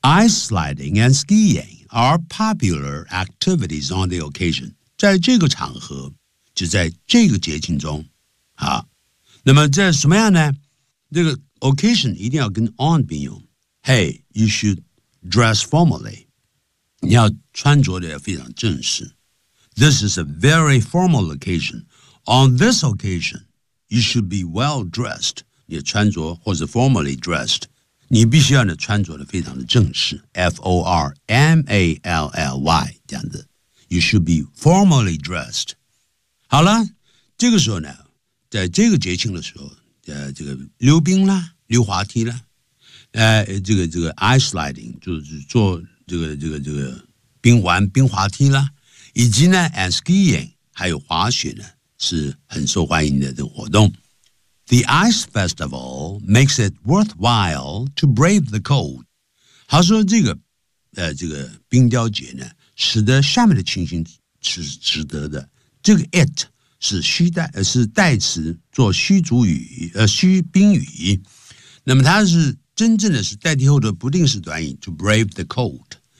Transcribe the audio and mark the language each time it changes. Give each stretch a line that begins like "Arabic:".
English: Ice sliding and skiing are popular activities on the occasion.
Chinese: 在这个场合就在这个节庆中。好那么这什么样呢这个 occasion 一定要跟 on 并用。
English: Hey, you should dress formally.
Chinese: 你要穿着得非常正式。
English: This is a very formal occasion. On this occasion,You should be well-dressed,
Chinese: 你的穿着或者
English: formally dressed,
Chinese: 你必须要呢穿着的非常的正式
English: formally,
Chinese: 这样子
English: You should be formally dressed.
Chinese: 好了这个时候呢在这个节庆的时候这个溜冰啦溜滑梯啦这个 ice sliding, 就是做这个冰玩冰滑梯啦以及呢
English: and skiing,
Chinese: 还有滑雪呢是很受欢迎的这个活动。
English: The Ice Festival makes it worthwhile to brave the cold.
Chinese: 他说这个冰雕节呢使得下面的情形是值得的。这个 it 是虚代是代词做虚主语虚宾语。那么它是真正的是代替后的不定式短语
English: to brave the cold.